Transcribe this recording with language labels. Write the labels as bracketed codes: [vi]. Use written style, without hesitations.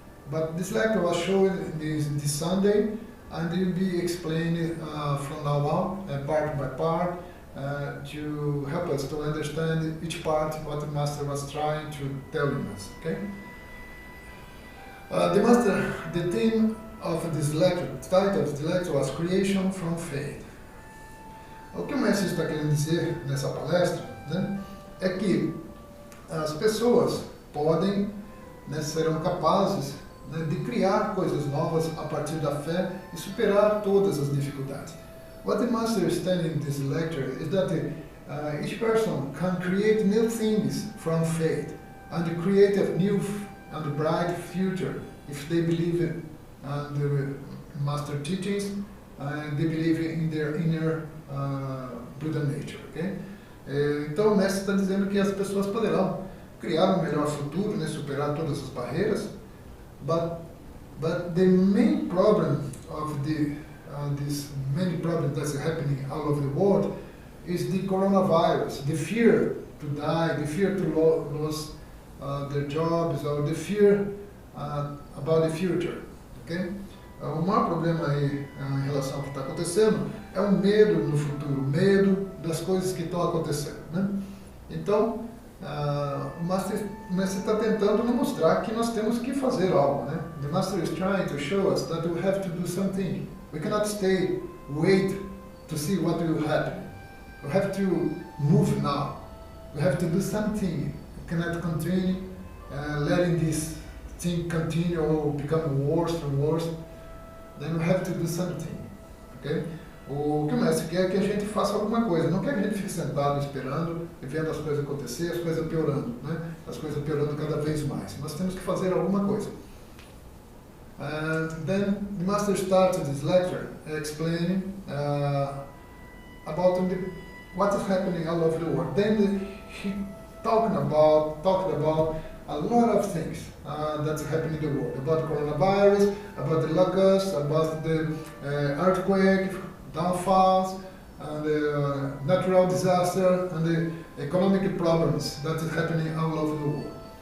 [en] But this lecture was shown this Sunday, and it will be explained from now on, part by part, to help us to understand each part what the Master was trying to tell us. Okay? The theme of this lecture, the title of the lecture was Creation from Faith. [pt] O que o mestre está querendo dizer nessa palestra, né, é que as pessoas podem, né, serão capazes, né, de criar coisas novas a partir da fé e superar todas as dificuldades. [en] What the Master is telling in this lecture is that each person can create new things from faith and create a new and bright future if they believe in the Master teachings and they believe in their inner Buddha nature, ok? [pt] Então o mestre está dizendo que as pessoas poderão criar um melhor futuro, né, superar todas as barreiras, [en] but the main problem of this many problems that's happening all over the world is the coronavirus, the fear to die, the fear to lose their jobs, or the fear about the future, ok? [pt] O maior problema aí em relação ao que está acontecendo é o medo no futuro, o medo das coisas que estão acontecendo, né? Então, o Master está tentando nos mostrar que nós temos que fazer algo, né? [en] The Master is trying to show us that we have to do something. We cannot wait to see what will happen. We have to move now. We have to do something. We cannot continue letting this thing continue or become worse and worse. Then we have to do something, ok? [pt] O que o mestre quer é que a gente faça alguma coisa, não quer que a gente fique sentado esperando e vendo as coisas acontecer, as coisas piorando, né? As coisas piorando cada vez mais. Nós temos que fazer alguma coisa. [en] And then the Master started this lecture explaining about what is happening all over the world. Then he talked about a lot of things that's happening in the world, about coronavirus, about the locusts, about the earthquake, downfalls, and the natural disaster, and the economic problems that is happening all over the world.